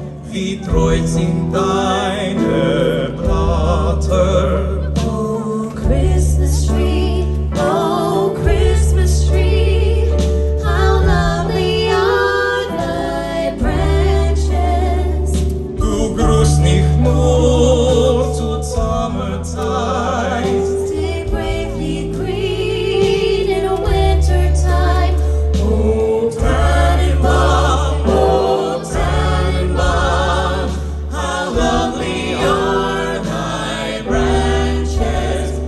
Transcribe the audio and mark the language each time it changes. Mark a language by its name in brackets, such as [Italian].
[German] wie treut sind deine Blätter. [English] Oh, Christmas tree, oh, Christmas tree, how lovely are thy branches. [German] Du grüßt nicht nur zur Sommerzeit, [English] Stay bravely green in a winter time. [German] O Tannenbaum, O Tannenbaum, [English] how lovely are thy branches.